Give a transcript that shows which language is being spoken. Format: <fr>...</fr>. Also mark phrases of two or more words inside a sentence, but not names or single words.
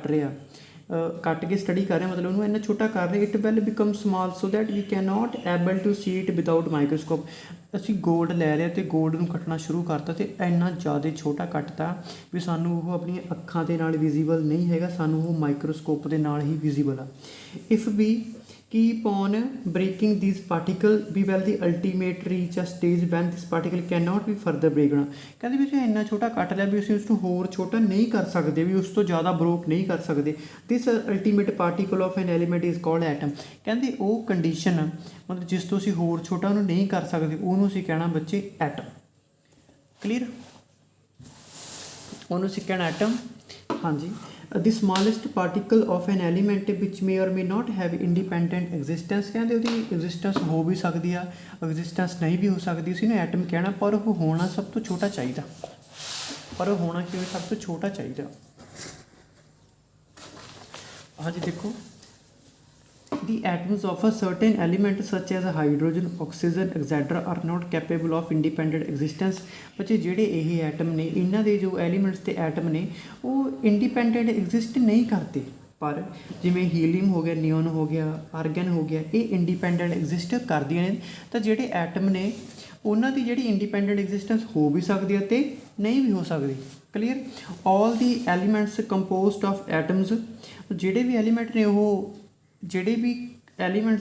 <pa>ਕੱਟ ਕੇ ਸਟੱਡੀ ਕਰ ਰਹੇ ਮਤਲਬ ਉਹਨੂੰ ਇੰਨਾ ਛੋਟਾ ਕਰ ਰਹੇ</pa> <en>it will become small so that we can not able to see it without microscope</en> <pa>ਅਸੀਂ ਗੋਲਡ ਲੈ ਰਹੇ ਅਤੇ ਗੋਲਡ ਨੂੰ ਕੱਟਣਾ ਸ਼ੁਰੂ ਕਰਤਾ ਅਤੇ ਇੰਨਾ ਜ਼ਿਆਦਾ ਛੋਟਾ ਕੱਟਤਾ ਵੀ ਸਾਨੂੰ ਉਹ ਆਪਣੀਆਂ ਅੱਖਾਂ ਦੇ ਨਾਲ ਵਿਜ਼ੀਬਲ ਨਹੀਂ ਹੈਗਾ ਸਾਨੂੰ ਉਹ ਮਾਈਕਰੋਸਕੋਪ ਦੇ ਨਾਲ ਹੀ ਵਿਜ਼ੀਬਲ ਆ</pa> <en>if we keep on breaking these particle we will the ultimate reach a stage when this particle cannot be further breakdown</en> <pa>ਕਹਿੰਦੇ ਵੀ ਅਸੀਂ ਇੰਨਾ ਛੋਟਾ ਕੱਟ ਲਿਆ ਵੀ ਅਸੀਂ ਉਸ ਨੂੰ ਹੋਰ ਛੋਟਾ ਨਹੀਂ ਕਰ ਸਕਦੇ ਵੀ ਉਸ ਤੋਂ ਜ਼ਿਆਦਾ ਬ੍ਰੋਕ ਨਹੀਂ ਕਰ ਸਕਦੇ</pa> <en>this ultimate particle of an element is called atom</en> <pa>ਕਹਿੰਦੇ ਉਹ ਕੰਡੀਸ਼ਨ ਮਤਲਬ ਜਿਸ ਤੋਂ ਅਸੀਂ ਹੋਰ ਛੋਟਾ ਉਹਨੂੰ ਨਹੀਂ ਕਰ ਸਕਦੇ ਉਹਨੂੰ ਅਸੀਂ ਕਹਿਣਾ ਬੱਚੇ ਐਟਮ ਕਲੀਅਰ ਉਹਨੂੰ ਅਸੀਂ ਕਹਿਣਾ ਐਟਮ ਹਾਂਜੀ</pa> <en>the smallest particle of an element which may or may not have independent existence</en> <pa>ਕਹਿੰਦੇ ਉਹਦੀ ਐਗਜ਼ਿਸਟੈਂਸ ਹੋ ਵੀ ਸਕਦੀ ਆ ਐਗਜ਼ਿਸਟੈਂਸ ਨਹੀਂ ਵੀ ਹੋ ਸਕਦੀ ਸੀ ਨਾ ਐਟਮ ਕਹਿਣਾ ਪਰ ਉਹ ਹੋਣਾ ਸਭ ਤੋਂ ਛੋਟਾ ਚਾਹੀਦਾ ਸਭ ਤੋਂ ਛੋਟਾ ਚਾਹੀਦਾ ਹਾਂਜੀ ਦੇਖੋ</pa> <en>the atoms of a certain element such as hydrogen oxygen etc are not capable of independent existence</en> <pa>ਬੱਚੇ ਜਿਹੜੇ ਇਹ ਐਟਮ ਨੇ ਇਹਨਾਂ ਦੇ ਜੋ ਐਲੀਮੈਂਟਸ ਤੇ ਐਟਮ ਨੇ ਉਹ</pa> <en>independent exist</en> <pa>ਨਹੀਂ ਕਰਦੇ ਪਰ ਜਿਵੇਂ ਹੀਲੀਅਮ ਹੋ ਗਿਆ ਨਿਓਨ ਹੋ ਗਿਆ ਆਰਗਨ ਹੋ ਗਿਆ ਇਹ</pa> <en>independent exist</en> <pa>ਕਰਦੀਆਂ ਨੇ ਤਾਂ ਜਿਹੜੇ ਐਟਮ ਨੇ ਉਹਨਾਂ ਦੀ ਜਿਹੜੀ</pa> <en>independent existence</en> <pa>ਹੋ ਵੀ ਸਕਦੀ ਹੈ ਅਤੇ ਨਹੀਂ ਵੀ ਹੋ ਸਕਦੀ</pa> <en>clear all the elements composed of atoms</en> <pa>ਜਿਹੜੇ ਵੀ ਐਲੀਮੈਂਟ ਨੇ ਉਹ ਜਿਹੜੇ ਵੀ ਐਲੀਮੈਂਟਸ</pa>